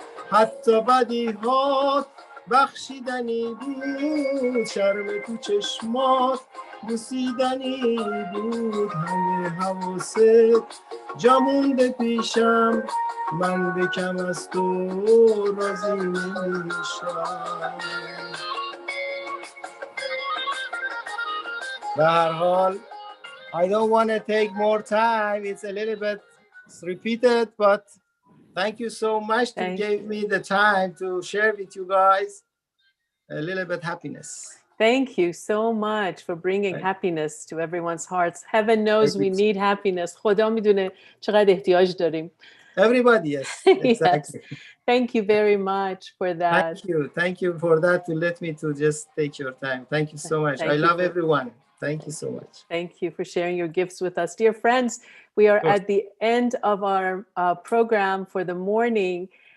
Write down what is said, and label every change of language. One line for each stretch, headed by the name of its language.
Persian: حتی بدیهات بخشیدنی بود، شرم تو چشمات بوسیدنی بود، همه حواست جا مونده پیشم، من به کم از تو راضی نمیشم. به هر حال
English: I don't want to take more time. It's a little bit repeated, but thank you so much to give me the time to share with you guys a little bit happiness. Thank you so much for bringing happiness to everyone's hearts. Heaven knows we need happiness.
Persian: خدا میدونه چقدر احتیاج داریم.
English: Everybody, yes, exactly. Yes. Thank you very much for that. Thank you for that, to let me to just take your time. Thank you so much. I love everyone. Thank you so much. Thank you for sharing your gifts with us. Dear friends, we are at the end of our program for the morning.